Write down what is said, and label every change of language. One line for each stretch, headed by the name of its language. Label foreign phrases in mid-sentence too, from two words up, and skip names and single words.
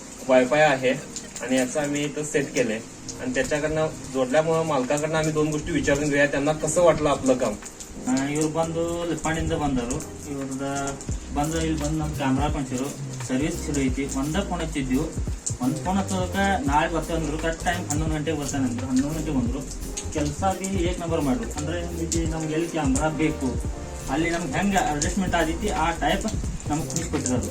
Marathi: वायफाय आहे आणि याचं आम्ही इथं सेट केलंय आणि त्याच्याकडनं जोडल्यामुळे मालकाकडनं आम्ही 2 गोष्टी विचारून घेऊया, त्यांना कसं वाटलं आपलं काम.
Kannada: ಇವ್ರು ಬಂದು ಲಿಪ್ಪಾಣಿಂದ ಬಂದರು. ಇವ್ರದ ಬಂದು ಇಲ್ಲಿ ಬಂದು ನಮ್ಮ ಕ್ಯಾಮ್ರಾ ಕೊಂಡ್ಸಿರು. ಸರ್ವಿಸ್ ಚಲೋ ಐತಿ. ಒಂದೇ ಫೋನ್ ಹಚ್ಚಿದ್ವಿ. ಒಂದು ಫೋನ್ ಹಚ್ಚೋದಕ್ಕೆ ನಾಳೆ ಬರ್ತಾರೆ ಅಂದ್ರು. ಕರೆಕ್ಟ್ ಟೈಮ್ 11 ಗಂಟೆಗೆ ಬರ್ತಾನೆ ಅಂದ್ರು. 11 ಗಂಟೆಗೆ ಬಂದರು. ಕೆಲಸ ಬಿ 1 ನಂಬರ್ ಮಾಡಿದ್ರು. ಅಂದರೆ ನಮ್ಗೆ ಎಲ್ಲಿ ಕ್ಯಾಮ್ರಾ ಬೇಕು ಅಲ್ಲಿ ನಮ್ಗೆ ಹೆಂಗೆ ಅಡ್ಜಸ್ಟ್ಮೆಂಟ್ ಆದೈತಿ ಆ ಟೈಪ್ ನಮ್ಗೆ ಕುಣಿಸ್ಕೊಟ್ಟಿರೋದು.